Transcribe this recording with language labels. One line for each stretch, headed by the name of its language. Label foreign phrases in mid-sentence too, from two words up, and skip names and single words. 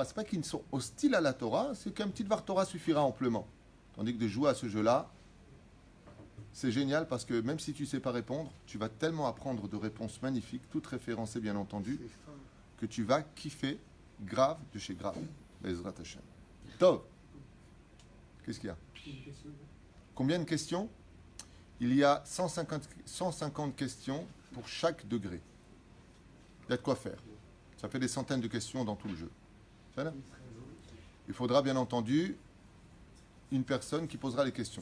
French: C'est pas qu'ils sont hostiles à la Torah, c'est qu'un petit
Hebrew: דבר תורה
French: suffira amplement. Tandis que de jouer à ce jeu-là, c'est génial parce que même si tu ne sais pas répondre, tu vas tellement apprendre de réponses magnifiques, toutes référencées bien entendu, que tu vas kiffer grave de chez grave.
Hebrew: בעזרת השם. טוב.
French: Qu'est-ce qu'il y a? Combien de questions? Il y a 150 questions pour chaque degré. Il y a de quoi faire. Ça fait des centaines de questions dans tout le jeu. Voilà. Il faudra bien entendu une personne qui posera les questions.